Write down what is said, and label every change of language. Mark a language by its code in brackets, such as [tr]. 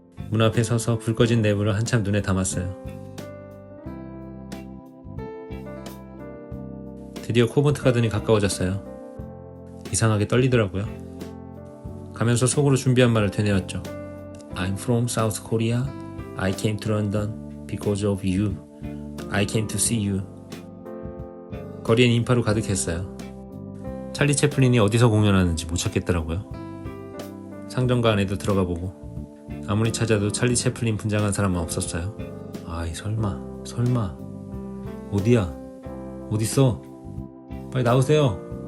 [ko] 문 앞에 서서 불 꺼진 내부를 한참 눈에 담았어요. 드디어 코번트 가든이 가까워졌어요. 이상하게 떨리더라고요. 가면서 속으로 준비한 말을 되뇌었죠. [en] I'm from South Korea. I came to London because of you. I came to see you. [ko] 거리엔 인파로 가득했어요. 찰리 채플린이 어디서 공연하는지 못 찾겠더라고요. 상점가 안에도 들어가 보고 아무리 찾아도 찰리 채플린 분장한 사람은 없었어요. 아이 설마 어디야? 어딨어? 빨리 나오세요.